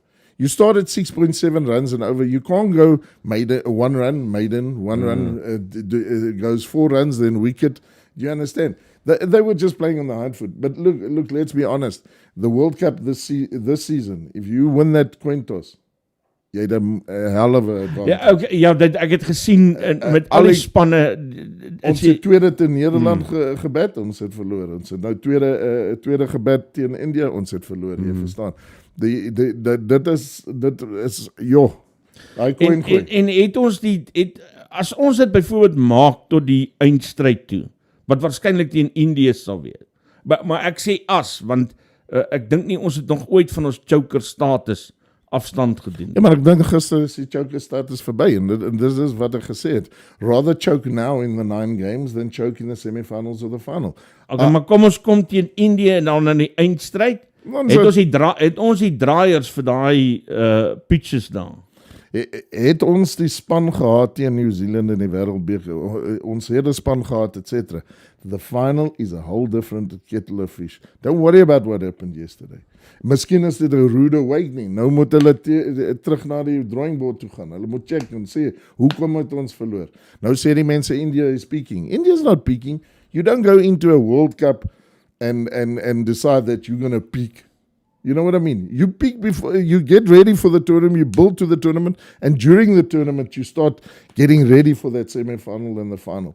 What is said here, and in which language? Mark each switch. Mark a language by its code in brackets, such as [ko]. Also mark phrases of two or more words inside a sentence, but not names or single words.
[en] You start at 6.7 runs and over. You can't go one run, goes 4 runs, then wicket. Do you understand? They were just playing on the hard foot. But look, let's be honest. The World Cup this season, if you win that coin toss, [af] jy het 'n [en] hell of a advantage. [af] Ek het gesien met al die spanne. Ons het tweede teen Nederland gebed, ons het verloor. Ons het nou tweede gebed teen India, ons het verloor, jy verstaan. Dit is daai coin gooi. En het ons as ons dit byvoorbeeld maak tot die eindstryd toe, wat waarskynlik teen Indië sal wees. Maar ek sê want ek dink nie ons het nog ooit van ons choker status afstand gedoen. Ja, maar ek dink gister is die choker status verby en dit is wat ek gesê het. [en] Rather choke now in the 9 games than choke in the semi-finals or the final. [af] Okay, maar kom ons kom teen Indië en dan in die eindstryd. Het ons die draaiers vir daai pitches daar. Het ons die span gehad teen New Zealand in die wêreldbeker. Ons het 'n span gehad, etc. [en] The final is a whole different kettle of fish. Don't worry about what happened yesterday. [af] Miskien is dit 'n [en] rude awakening. [af] Nou moet hulle terug na die [en] drawing board [af] toe gaan. Hulle moet check en sê, hoekom het ons verloor? Nou sê die mense, [en] India is peaking. India is not peaking. You don't go into a World Cup and decide that you're going to peak. You know what I mean? You peak before, you get ready for the tournament, you build to the tournament, and during the tournament, you start getting ready for that semi-final and the final.